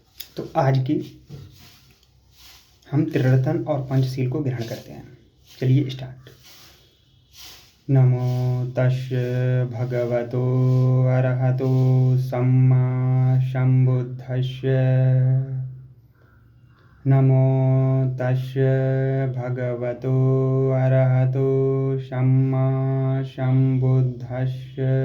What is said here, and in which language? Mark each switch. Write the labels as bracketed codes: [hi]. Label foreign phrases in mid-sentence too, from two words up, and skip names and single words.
[hi] तो आज की हम त्रिरत्न और पंचशील को ग्रहण करते हैं। चलिए स्टार्ट। [pi] नमो तस्य भगवतो अरहतो सम्मा सम्बुद्धस्य। नमो तस्य भगवतो अरहतो सम्मा सम्बुद्धस्य।